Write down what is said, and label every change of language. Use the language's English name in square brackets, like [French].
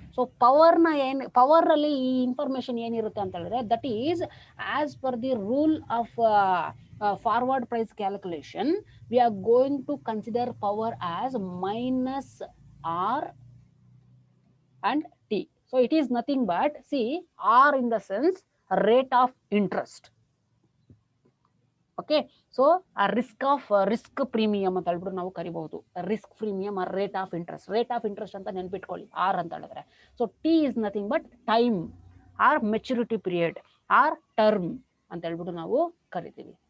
[Kannada] So power ಅಲ್ಲಿ ಈ information ಏನಿರುತ್ತೆ ಅಂತ ಹೇಳಿದ್ರೆ [English] That is as per the rule of forward price calculation we are going to consider power as minus r and t. So it is nothing but see r in the sense rate of interest. [Kannada] Okay, so ಆ risk premium ಅಂತ ಹೇಳ್ಬಿಟ್ಟು ನಾವು ಕರಿಬಹುದು. Risk premium R rate of interest ಅಂತ ನೆನ್ಪಿಟ್ಕೊಳ್ಳಿ R ಅಂತ ಹೇಳಿದ್ರೆ. [English] so t is nothing but time or maturity period or term [Kannada] ಅಂತ ಹೇಳ್ಬಿಟ್ಟು ನಾವು ಕರಿತೀವಿ.